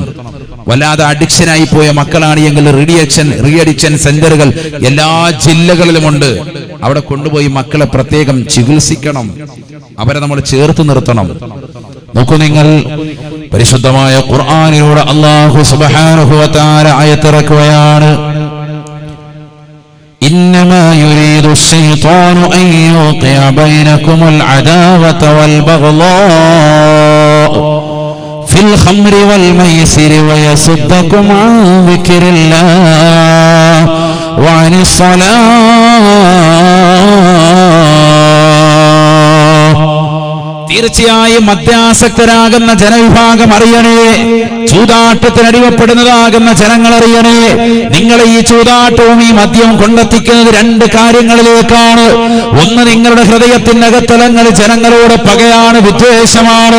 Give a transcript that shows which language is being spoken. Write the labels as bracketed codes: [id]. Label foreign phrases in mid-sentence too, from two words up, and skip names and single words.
[ml] വല്ലാതെ അഡിക്ഷനായി പോയ മക്കളാണ് എങ്കിൽ [en] re-addiction centers [ml] എല്ലാ ജില്ലകളിലുമുണ്ട്. അവിടെ കൊണ്ടുപോയി മക്കളെ പ്രത്യേകം ചികിത്സിക്കണം. അവരെ നമ്മൾ ചേർത്ത് നിർത്തണം. നോക്കൂ നിങ്ങൾ, പരിശുദ്ധമായ ഖുർആനിലൂടെ [ar] الله سبحانه وتعالى [ml] ആയത്തിറക്കുകയാണ്. [ar] إنما يريد الشيطان أن يوقع بينكم العداوة والبغضاء في الخمر والميسر ويصدكم عن ذكر الله وعن الصلاة. [ml] തീർച്ചയായും മദ്യാസക്തരാകുന്ന ജനവിഭാഗം അറിയണേ, ചൂതാട്ടത്തിനടിമപ്പെടുന്നതാകുന്ന ജനങ്ങൾ അറിയണേ. നിങ്ങളെ ഈ ചൂതാട്ടവും ഈ മദ്യവും കൊണ്ടെത്തിക്കുന്നത് 2 കാര്യങ്ങളിലേക്കാണ്. ഒന്ന്, നിങ്ങളുടെ ഹൃദയത്തിന്റെ അകത്തലങ്ങളിൽ ജനങ്ങളോട് പകയാണ്, വിദ്വേഷമാണ്.